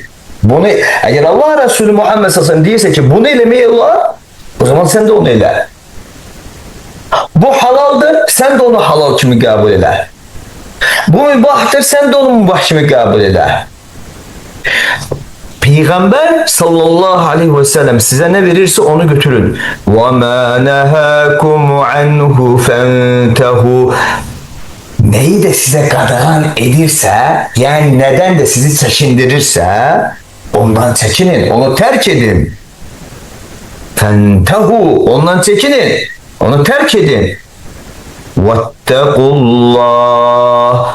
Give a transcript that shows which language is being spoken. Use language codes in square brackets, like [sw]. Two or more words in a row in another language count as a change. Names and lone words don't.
[az] Bunu eğer Allah Resulü Muhammed [ar] صلى الله عليه وسلم [az] deyirsə ki bunu eləmək olar, o zaman sen de onu elə. Bu halaldır, sen de onu halal kimi kabul eder. Bu mübahtır, sen de onu mübah kimi kabul eder. [tr] Peygamber [ar] صلى الله عليه وسلم [tr] size ne verirse onu götürün. [ar] وَمَا نَهَاكُمْ عَنْهُ فَانْتَهُ [az] Neyi de size qadağan edirse, [tr] yani neden de sizi çekindirirse, ondan çekinin, onu terk edin. فَانْتَهُ Ondan çekinin. Onu terk edin. Vettekullah.